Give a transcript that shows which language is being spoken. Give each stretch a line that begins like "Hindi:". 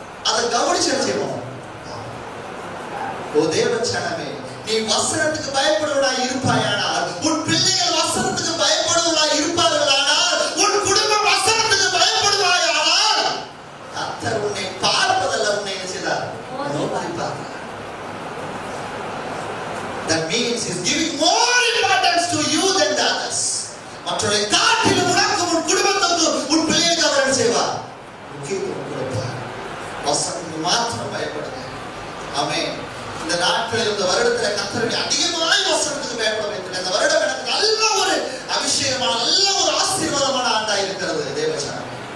Tamil: அதை கவனிச்சு செய்வோம். ஓ தேவச்சனமே, நீ வசனத்துக்கு பயப்படுவதாய் இருப்பாயானால், உன் பிள்ளைகள் வசனத்துக்கு பயப்படுவதாய் இருப்பார்களானால், உன் குடும்பம் வசனத்துக்கு பயப்படுவாயானால், கர்த்தர் உன்னை பார்ப்பதல்ல, உன்னை என்ன செய்தார்? நோக்கி பார்க்கிறார்.
English: That means he is giving more importance to you than the others.
Tamil: மற்றவர்களை காட்டிலும் உனக்கு உன் குடும்பத்துக்கு உன் பிள்ளைகளுக்கு அவர் என்ன செய்வார்? முக்கியத்துவம் கொடுப்பார். வசனத்துக்கு மாத்திரம் பயப்படுங்க. ஆமென். இந்த நாட்களில் இந்த வருடத்தில் கர்த்தருடைய அதிகமாய் வசனத்துக்கு பயப்பட வைத்திருக்க இந்த வருடம் எனக்கு நல்ல ஒரு அபிஷேகமான நல்ல ஒரு ஆசீர்வாதமான ஆண்டா இருக்கிறது தேவச்சனமே.